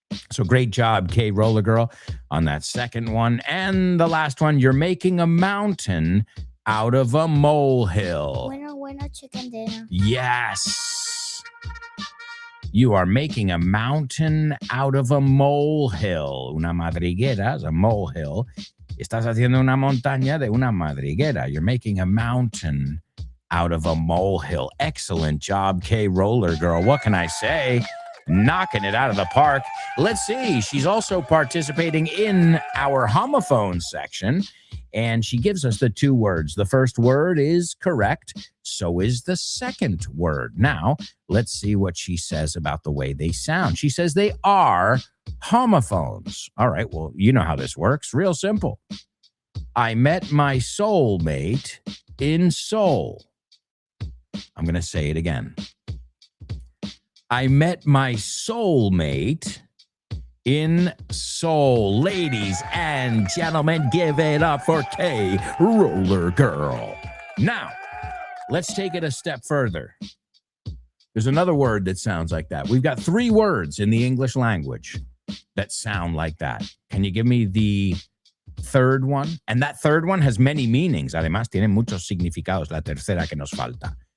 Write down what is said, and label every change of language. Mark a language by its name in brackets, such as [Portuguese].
[English] So great job, K Roller Girl, on that second one. And the last one, you're making a mountain out of a molehill. Winner, chicken dinner. Yes. You are making a mountain out of a molehill. [Spanish] Una madriguera [English] is a molehill. [Spanish] Estás haciendo una montaña de una madriguera. [English] You're making a mountain out of a molehill. Excellent job, K Roller Girl. What can I say? Knocking it out of the park. Let's see. She's also participating in our homophones section, and she gives us the two words. The first word is correct. So is the second word. Now, let's see what she says about the way they sound. She says they are homophones. All right, well, you know how this works. Real simple. I met my soulmate in Seoul. I'm going to say it again. I met my soulmate in Seoul. Ladies and gentlemen, give it up for K Roller Girl. Now, let's take it a step further. There's another word that sounds like that. We've got three words in the English language that sound like that. Can you give me the third one? And that third one has many meanings. [Spanish] Además, tiene muchos significados. La tercera que nos falta.